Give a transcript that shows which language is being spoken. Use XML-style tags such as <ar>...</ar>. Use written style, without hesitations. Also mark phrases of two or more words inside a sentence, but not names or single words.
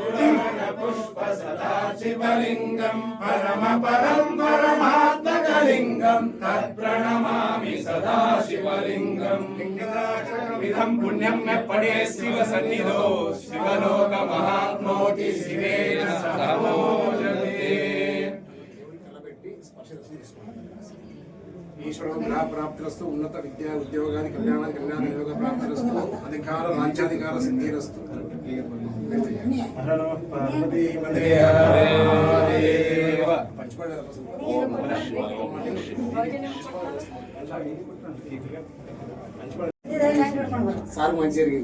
<sa>सुरवरपुष्पसदाशिवलिङ्गं परमपरं परमात्मकलिङ्गं तत्प्रणमामि सदा शिवलिङ्गं लिङ्गराजकमिदं पुण्यं मे पडे शिव सन्निधौ शिवलोक महात्मोति शिवेन सह मोदते ईश्वर प्राप्तिरस्तु उन्नत विद्या उद्योगादि कल्याण योग प्राप्तिरस्तु अधिकार राज्याधिकार सिद्धिरस्तु</sa> <te>సార్ మంచి జరిగింది</te>